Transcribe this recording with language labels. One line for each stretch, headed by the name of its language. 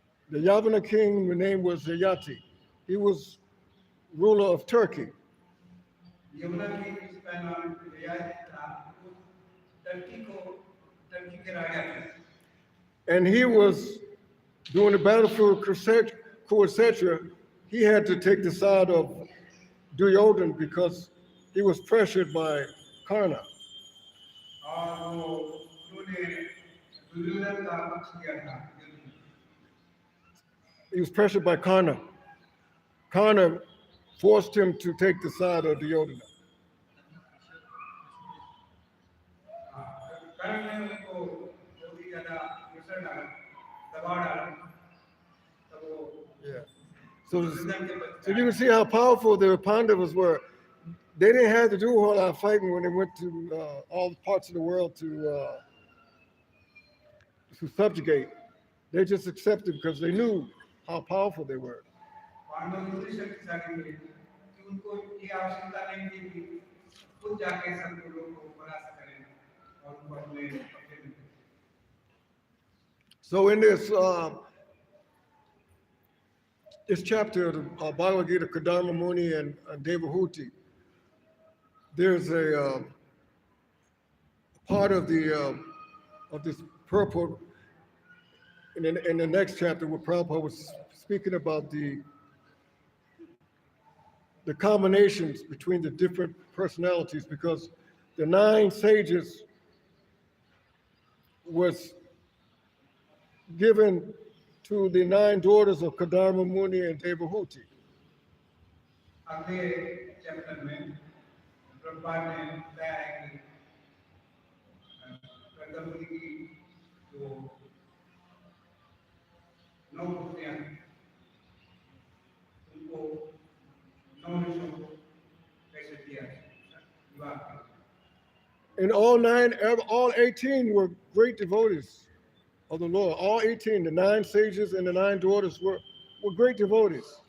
English: The Yavana king, the name was Yayati. He was ruler of Turkey.
Hindi: Yamuna की इसका नाम ययाति था, टर्की के राजा थे।
English: And he was, during the battlefield of Kursetra, he had to take the side of Duryodhana because he was pressured by Karna.
Hindi: और वो उन्होंने दुर्योधन का पक्ष किया था युद्ध में।
English: He was pressured by Karna. Karna forced him to take the side of Duryodhana.
Hindi: कर्ण ने उनको बहुत ही ज्यादा प्रेशर डाला, दबाव डाला, तब वो
English: Yeah. So,
Hindi: दुर्योधन के पक्ष
English: so you can see how powerful the Pandavas were. They didn't have to do a whole lot of fighting when they went to all parts of the world to subjugate. They just accepted because they knew how powerful they were.
Hindi: Pandav इतने शक्तिशाली थे कि उनको ये आवश्यकता नहीं थी कि खुद जाके सब लोगों को परास्त करें और उनको अपने पक्ष में।
English: So in this chapter of the Bhagavad Gita, Kadama Muni and Devahuti, there's a part of this purport in the next chapter where Prabhupada was speaking about the combinations between the different personalities, because the 9 sages was given to the 9 daughters of Kadama Muni and Devahuti.
Hindi: अगले chapter में प्रभुपाद ने बताया है कि कर्दमुनि की जो 9 पुत्रियां उनको 9 ऋषियों को कैसे दिया विवाह किया।
English: And all 18 were great devotees of the Lord. All 18, the 9 sages and the 9 daughters were great devotees.